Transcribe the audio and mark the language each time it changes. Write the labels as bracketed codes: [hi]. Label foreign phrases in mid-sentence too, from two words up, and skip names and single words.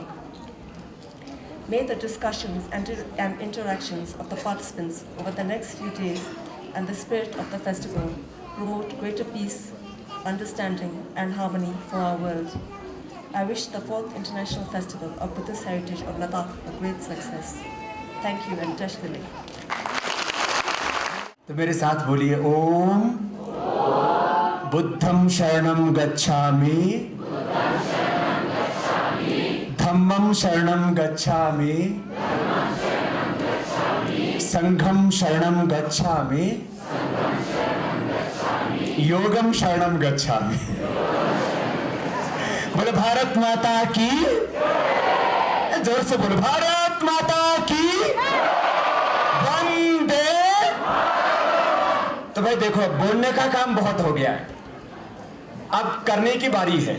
[en] May the discussions and interactions of the participants over the next few days and the spirit of the festival promote greater peace, understanding and harmony for our world. I wish the 4th International Festival of Buddhist Heritage of Ladakh a great success. Thank you and [lbj] Tesh Dili. [hi] तो मेरे साथ बोलिए [pi] ओम बुद्धं शरणं गच्छामि धम्मं शरणं गच्छामि संघं शरणं गच्छामि योगं शरणं गच्छामि। [hi] बोले भारत माता की, जोर से बोलो भारत माता की वंदे। तो भाई देखो, अब बोलने का काम बहुत हो गया है, अब करने की बारी है।